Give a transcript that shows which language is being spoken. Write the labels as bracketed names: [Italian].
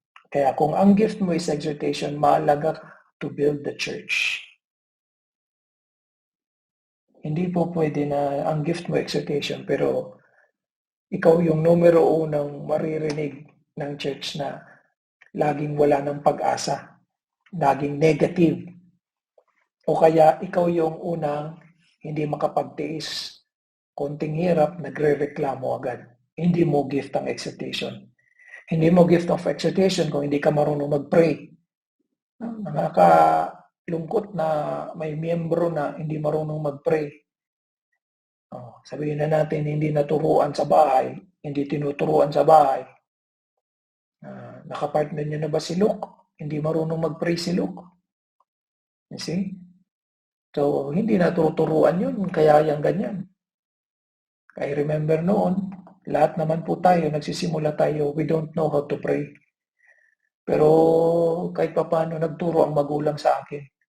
[Filipino] Kaya kung ang gift mo is exhortation, mahalaga to build the church. Hindi po pwede na ang gift mo exhortation, pero ikaw yung numero unang maririnig ng church na laging wala ng pag-asa, laging negative. O kaya ikaw yung unang hindi makapagtiis, konting hirap, nagre-reklamo agad. Hindi mo gift ang exhortation. Hindi mo gift of exhortation kung hindi ka marunong mag-pray. Nakakalungkot na may miyembro na hindi marunong mag-pray. Sabihin na natin, hindi naturuan sa bahay, hindi tinuturuan sa bahay. Nakapartner niyo na ba si Luke? Hindi marunong mag-pray si Luke. [English] You see? [Filipino] So, hindi natuturuan yun, kaya yung ganyan. I remember noon, lahat naman po tayo, nagsisimula tayo, [English] we don't know how to pray. [Filipino] Pero kahit pa paano nagturo ang magulang sa akin.